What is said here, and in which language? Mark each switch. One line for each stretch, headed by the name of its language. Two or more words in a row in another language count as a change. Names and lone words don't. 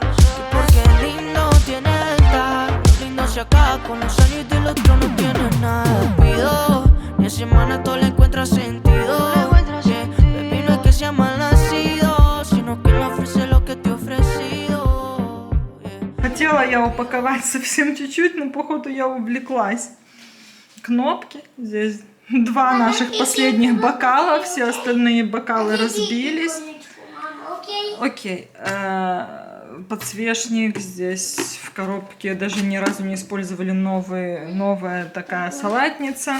Spanish: Que porque el lindo tiene ventaja. Lo lindo se acaba con los años y del otro no tiene nada. Pido, ni a semana todo le encuentra sentido.
English: Yeah, baby,
Spanish: no es que sea mal nacido, sino que me ofrece lo que te he ofrecido. Yeah.
Russian: Хотела я упаковать совсем чуть-чуть, но походу я увлеклась. Кнопки. Здесь 2 наших последних бокала, все остальные бокалы разбились. Окей. Подсвечник здесь в коробке, даже ни разу не использовали новая такая салатница.